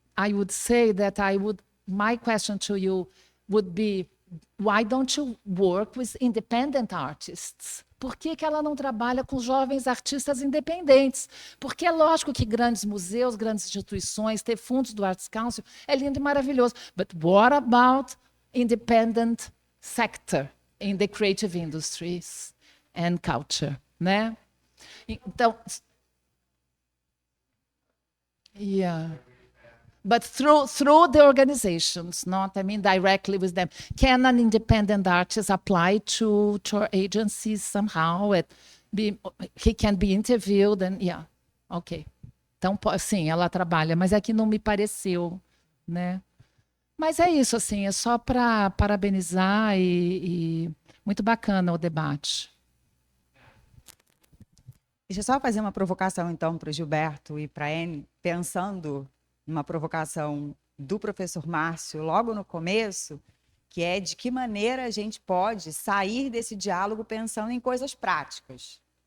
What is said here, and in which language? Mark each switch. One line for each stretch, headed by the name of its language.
English: I would say that my question to you would be, why don't you work with independent artists?
Portuguese: Por que ela não trabalha com jovens artistas independentes? Porque é lógico que grandes museus, grandes instituições, ter fundos do Arts Council é lindo e maravilhoso.
English: But what about independent sector in the creative industries and culture, né? Então, but through the organizations, not directly with them. Can an independent artist apply to agencies somehow? He can be interviewed and okay.
Portuguese: Então, sim, ela trabalha, mas é que não me pareceu, né? Mas é isso, assim, é só para parabenizar e muito bacana o debate. Deixa eu só fazer uma provocação, então, para o Gilberto e para a Anne, pensando numa provocação do professor Márcio logo no começo, que é de que maneira a gente pode sair desse diálogo pensando em coisas práticas.